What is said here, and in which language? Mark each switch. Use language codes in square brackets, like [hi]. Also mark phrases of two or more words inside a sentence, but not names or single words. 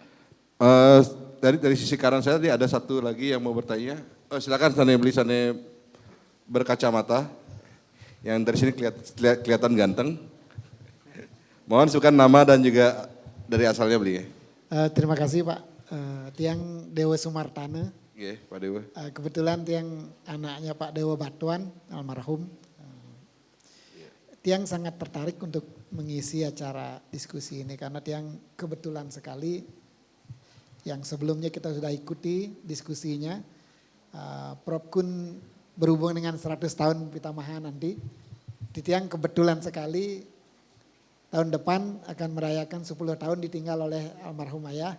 [id] Dari sisi kanan saya tadi ada satu lagi yang mau bertanya. Silakan sana berkacamata. Yang dari sini kelihatan ganteng. Mohon sebutkan nama dan juga dari asalnya beliau. Terima kasih Pak. Tiang Dewa Sumartana. Nggih, Pak Dewa. Kebetulan tiang anaknya Pak Dewa Batuan, almarhum. Tiang sangat tertarik untuk mengisi acara diskusi ini karena tiang kebetulan sekali yang sebelumnya kita sudah ikuti diskusinya. Prof Kun berhubungan dengan 100 tahun Pitamaha nanti. Tiang kebetulan sekali tahun depan akan merayakan 10 tahun ditinggal oleh almarhum ayah.